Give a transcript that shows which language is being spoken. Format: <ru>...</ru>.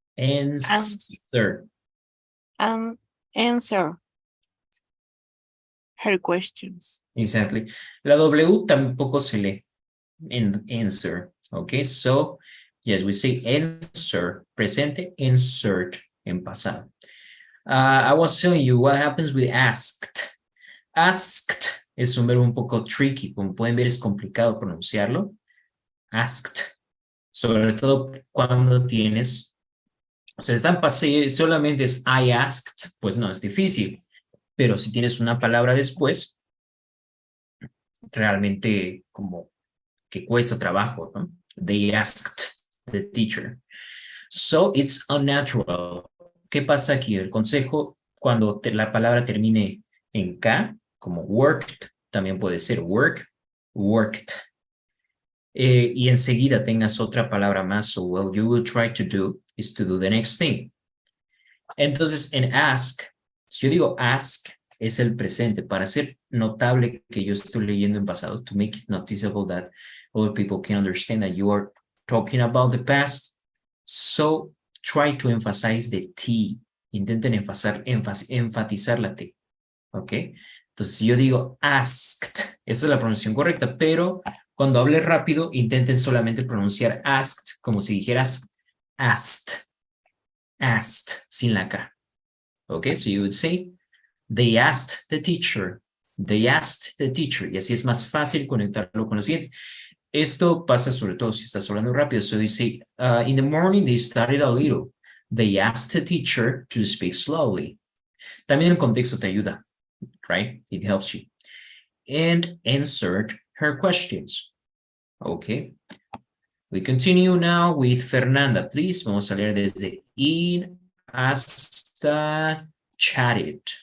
<en>And answer her questions.</en> <es>Exactly. La W tampoco se lee en answer.</es> <en>Okay, so yes, we say answer, presente, insert en pasado. I was telling you what happens with asked.</en> <es>Asked es un verbo un poco tricky, como pueden ver es complicado pronunciarlo. Asked, sobre todo cuando tienes, o sea, está en pasado, solamente es I asked, pues no, es difícil. Pero si tienes una palabra después, realmente como que cuesta trabajo, ¿no?</es> <en>They asked the teacher. So it's unnatural.</en> <es>¿Qué pasa aquí? El consejo, cuando la palabra termine en K, como worked, también puede ser worked. Y enseguida tengas otra palabra más.</es> <en>So what you will try to do is to do the next thing.</en> <es>Entonces, en ask, si yo digo ask, es el presente, para hacer notable que yo estoy leyendo en pasado,</es> <en>to make it noticeable that other people can understand that you are talking about the past. So try to emphasize the T.</en> <es>Intenten enfatizar la T.</es> <en>¿Ok?</en> <es>Entonces, si yo digo asked, esa es la pronunciación correcta, pero cuando hable rápido, intenten solamente pronunciar asked como si dijeras asked, asked, sin la K. ¿Ok?</es> <en>So you would say, they asked the teacher, they asked the teacher,</en> <es>y así es más fácil conectarlo con lo siguiente. Esto pasa sobre todo si estás hablando rápido.</es> <en>So dice, in the morning they studied a little. They asked the teacher to speak slowly.</en> <es>También el contexto te ayuda, right?</es> <en>It helps you. And answered her questions. Okay. We continue now with Fernanda, please.</en> <es>Vamos a leer desde in hasta chatted.</es>